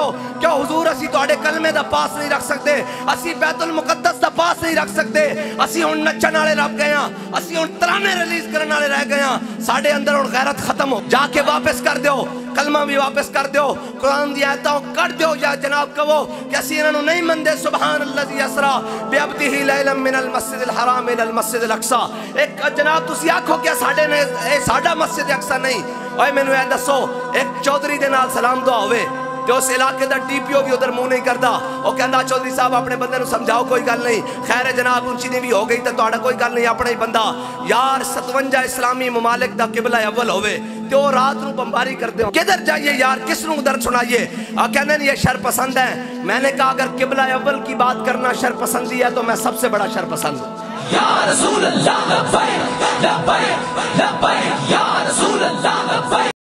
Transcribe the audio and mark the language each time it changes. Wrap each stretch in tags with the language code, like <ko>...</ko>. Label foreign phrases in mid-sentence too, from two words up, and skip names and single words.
<pa>ਕਿਉਂ ਹਜ਼ੂਰ ਅਸੀ ਤੁਹਾਡੇ ਕਲਮੇ ਦਾ ਪਾਸ ਨਹੀਂ ਰੱਖ ਸਕਦੇ, ਅਸੀ ਬੈਤੁਲ ਮੁਕੱਦਸ ਦਾ ਪਾਸ ਨਹੀਂ ਰੱਖ ਸਕਦੇ, ਅਸੀ ਹੁਣ ਨੱਚਣ ਵਾਲੇ ਰਹਿ ਗਏ ਹਾਂ, ਅਸੀ ਹੁਣ ਤਰਾਨੇ ਰਿਲੀਜ਼ ਕਰਨ ਵਾਲੇ ਰਹਿ ਗਏ ਹਾਂ, असी हुण तराने रिलीज करने वाले रह गए हां। ਸਾਡੇ ਅੰਦਰ ਹੁਣ ਗ਼ੈਰਤ ਖ਼ਤਮ ਹੋ, ਜਾਕੇ ਵਾਪਸ ਕਰ ਦੋ, ਕਲਮਾ ਭੀ ਵਾਪਸ ਕਰ ਦੋ, ਕੁਰਾਨ ਦੀ ਆਇਤਾਂ ਕੱਟ ਦੋ ਯਾ ਜਨਾਬ ਕਹੋ ਕਿ ਅਸੀ ਇਨ੍ਹਾਂ ਨੂੰ ਨਹੀਂ ਮੰਨਦੇ।</pa> <ar>سبحان الذي أسرى بعبده ليلا من المسجد الحرام إلى المسجد الأقصى.</ar> <pa>ਏਕ ਜਨਾਬ ਤੁਸੀ ਆਖੋ ਕਿ ਸਾਡੇ ਨੇ ਏ ਸਾਡਾ ਮਸਜਿਦ ਅਕਸਾ ਨਹੀਂ। ਓਏ ਮੈਨੂੰ ਏ ਦੱਸੋ ਏਕ ਚੌਧਰੀ ਦੇ ਨਾਲ ਸਲਾਮ ਦੁਆ ਹੋਵੇ ਤੇ ਉਸ ਇਲਾਕੇ ਦਾ DPO ਭੀ</pa> <ur>ادھر منہ نہیں کرتا، وہ کہتا</ur> <pa>ਚੌਧਰੀ ਸਾਹਬ ਅਪਣੇ ਬੰਦੇ ਨੂੰ ਸਮਝਾਓ ਕੋਈ ਗੱਲ ਨਹੀਂ, ਖ਼ੈਰ ਜਨਾਬ ਉੱਚੀ ਨੀਵੀਂ ਹੋ ਗਈ ਤੋ ਤੁਹਾਡਾ ਕੋਈ ਗੱਲ ਨਹੀਂ, ਅਪਣਾ ਹੀ ਬੰਦਾ ਯਾਰ 57 ਇਸਲਾਮੀ ਮਮਾਲਿਕ ਦਾ ਕਿਬਲਾ ਅੱਵਲ ਹੋਵੇ ਤੇ ਵੋ ਰਾਤ ਨੂੰ ਬੰਬਾਰੀ ਕਰਦੇ ਹੋ। ਕਿੱਧਰ ਜਾਈਏ ਯਾਰ, ਕਿਸ ਨੂੰ ਦਰਦ ਸੁਣਾਈਏ? ਕਹਿੰਦੇ ਯੇ ਸ਼ਰ ਪਸੰਦ ਹੈ।</pa> <ur>میں نے کہا اگر قبلہ اول کی بات کرنا شر پسندی ہے تو میں سب سے بڑا شر پسند ہوں.</ur> <ar>يا رسول الله لبيك لبيك لبيك يا رسول الله لبيك.</ar>